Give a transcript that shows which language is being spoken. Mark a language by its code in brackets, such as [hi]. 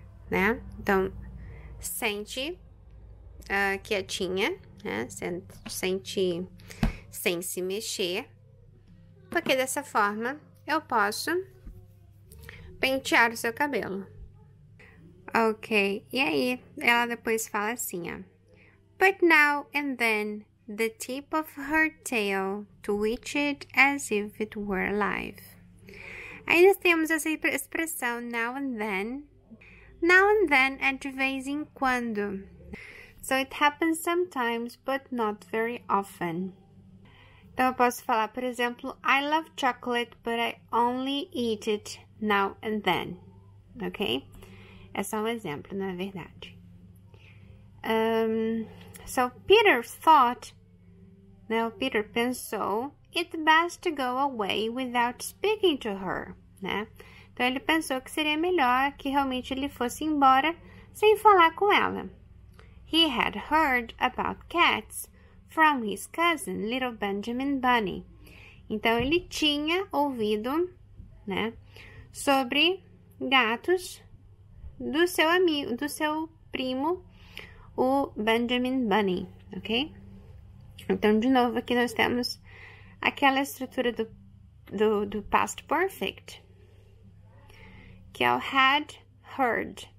[pt] Né? Então, sente quietinha, né? Sente sem se mexer, porque dessa forma eu posso pentear o seu cabelo. Ok, e aí ela depois fala assim, ó. [en] But now and then the tip of her tail twitched as if it were alive. [pt] Aí nós temos essa expressão now and then. Now and then é de vez em quando. [en] So it happens sometimes, but not very often. [pt] Então, eu posso falar, por exemplo, [en] I love chocolate, but I only eat it now and then. [pt] Ok? É só um exemplo, não é verdade? [en] So Peter thought, né? [pt] O Peter pensou, [en] it best to go away without speaking to her, né? [pt] Então, ele pensou que seria melhor que realmente ele fosse embora sem falar com ela. [en] He had heard about cats from his cousin, Little Benjamin Bunny. [pt] Então, ele tinha ouvido, né, sobre gatos do seu amigo, do seu primo, o Benjamin Bunny, ok? Então, de novo, aqui nós temos aquela estrutura do past perfect, que é o had heard.